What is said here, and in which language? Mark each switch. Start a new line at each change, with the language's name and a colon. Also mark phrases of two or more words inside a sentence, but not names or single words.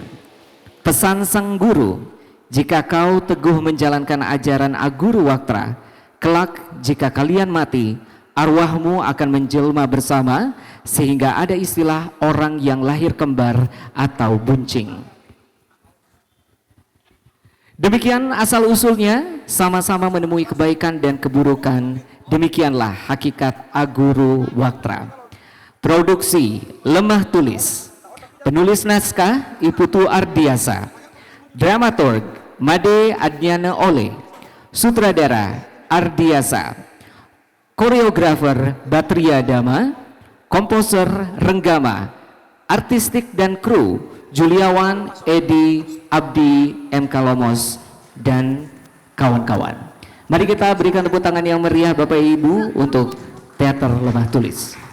Indonesian: Pesan sang guru, jika kau teguh menjalankan ajaran Aguru Waktra, kelak jika kalian mati, arwahmu akan menjelma bersama, sehingga ada istilah orang yang lahir kembar atau buncing. Demikian asal-usulnya, sama-sama menemui kebaikan dan keburukan. Demikianlah hakikat Aguru Waktra. Produksi Lemah Tulis. Penulis naskah Iputu Ardiasa. Dramaturg Made Adnyana Ole. Sutradara Ardiasa. Koreografer Batria Dama. Komposer Renggama. Artistik dan kru Juliawan, Edi, Abdi, M. Kalomos, dan kawan-kawan. Mari kita berikan tepuk tangan yang meriah Bapak Ibu untuk Teater Lemah Tulis.